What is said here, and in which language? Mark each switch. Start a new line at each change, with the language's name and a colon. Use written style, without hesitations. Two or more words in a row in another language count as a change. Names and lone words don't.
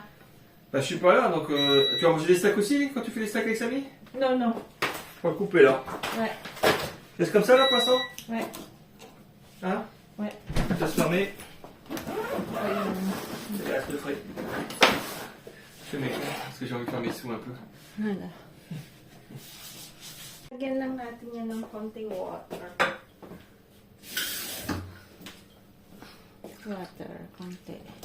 French: bah, je suis pas là, donc tu vas manger des steaks aussi quand tu fais les steaks avec Samy? Non. On va le couper là. Ouais. Laisse comme ça là, pour l'instant? Ouais. Hein? Ouais. Ça se fermer. Il reste le frais. Je fais mes comptes parce que j'ai envie de faire mes sous un peu.
Filipino: Wala. Lagyan lang natin yan ng konting water. Konti.